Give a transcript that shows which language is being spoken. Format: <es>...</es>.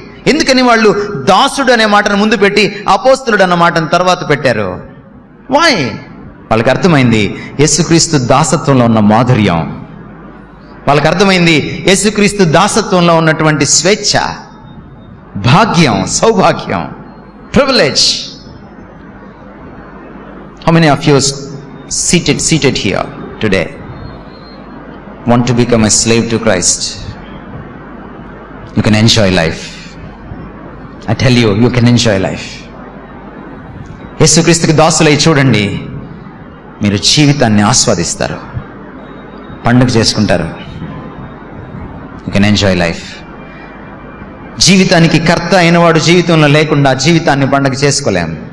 <te>ఎందుకని వాళ్ళు దాసుడు అనే మాటను ముందు పెట్టి అపోస్తలుడు అన్న మాటను తర్వాత పెట్టారు?</te> <en>Why?</en> <te>వాళ్ళకి అర్థమైంది యేసుక్రీస్తు దాసత్వంలో ఉన్న మాధుర్యం. వాళ్ళకి అర్థమైంది యేసుక్రీస్తు దాసత్వంలో ఉన్నటువంటి స్వేచ్ఛ, భాగ్యం, సౌభాగ్యం, privilege.</te> <en>How many of you seated here today want to become a slave to Christ? You can enjoy life. I tell you, you can enjoy life.</en> <te>యేసుక్రీస్తుకి దాసులై చూడండి, మీరు జీవితాన్ని ఆస్వాదిస్తారు, పండుగ చేసుకుంటారు.</te> <en>You can enjoy life.</en> <te>జీవితానికి కర్త అయిన వాడు జీవితంలో లేకుండా జీవితాన్ని పండుగ చేసుకోలేం.</te>